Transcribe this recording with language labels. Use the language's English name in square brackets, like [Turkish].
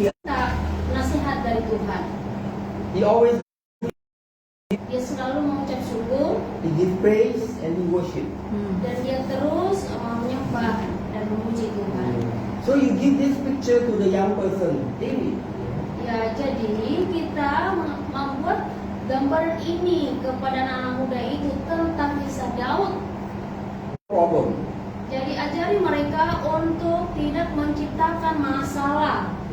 [Indonesian] Kita nasihat dari Tuhan. [English] he always [Indonesian] Dia selalu mengucap syukur [English] he give praise and he worship. [Indonesian] dan dia terus menyembah dan memuji Tuhan. [English] So you give this picture to the young person, David. [Indonesian] Ya, jadi kita membuat gambar ini kepada anak muda itu tentang kisah Daud. [English] Problem. [Indonesian] Jadi ajari mereka untuk tidak menciptakan masalah.